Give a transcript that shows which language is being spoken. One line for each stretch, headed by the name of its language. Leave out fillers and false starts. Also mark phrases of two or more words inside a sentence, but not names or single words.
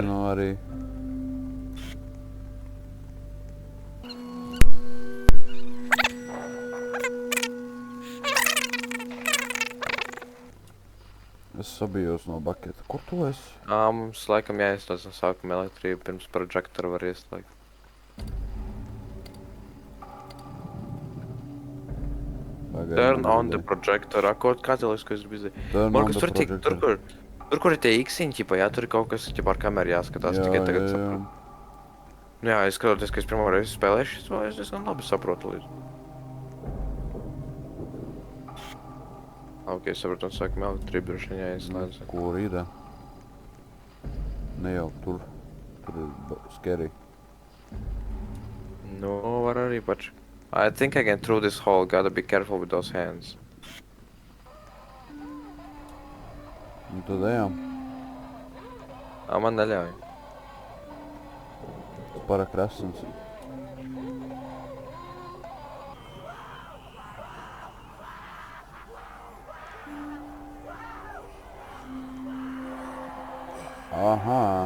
Latvian: zinu arī. Es sabijos no baketa. Kur tu esi? Mums laikam jāieslēdz no sākuma elektrība, pirms projectoru var ieslēgt.
English: Turn on the projector.
Latvian: Kā tev liekas, ka es gribu izdarīt?
English: Turn on Markus, the
Latvian: tur
English: projector.
Latvian: kur ir tie X-iņi, ķipa, jā, tur ir kaut kas, ķipa, ar kameru jāskatās, tikai tagad saprotu. Nu jā, es skatoties, ka es pirmo reizi spēlēšu, es diezgan labi saprotu līdz. Ok, es saprotu, un sākam elektrību droši vien jāieslēdz. Kur ir? Ne jau tur. Tur ir scary. Nu, var arī pač.
English: I think I can through this hole, gotta be careful with those hands.
Latvian: Un tad ejam. Man neļauj. Para krasins. Aha.